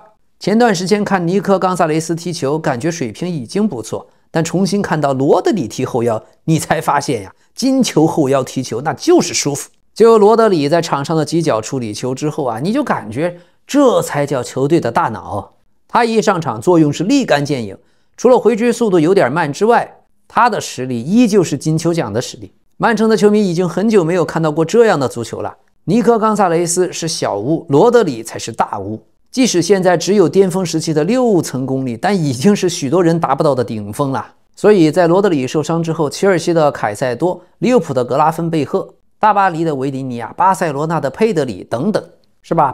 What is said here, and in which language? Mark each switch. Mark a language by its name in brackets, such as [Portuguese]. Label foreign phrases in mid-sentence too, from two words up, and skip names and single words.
[Chinese] 前段時間看尼科·岡薩雷斯踢球，感覺水平已經不錯，但重新看到羅德里踢後腰，你才發現呀，金球後腰踢球那就是舒服。就羅德里在場上的几腳處理球之後啊，你就感覺這才叫球隊的大腦。他一上場作用是立竿見影，除了回追速度有點慢之外，他的實力依舊是金球獎的實力。曼城的球迷已經很久沒有看到過這樣的足球了。尼科·岡薩雷斯是小巫，羅德里才是大巫。即使現在只有巔峰時期的6成功率，但已經是許多人達不到的頂峰了。所以在羅德里受傷之後，切爾西的凱塞多、利物浦的格拉芬貝赫、大巴黎的維迪尼亞、巴塞羅那的佩德里等等，是吧？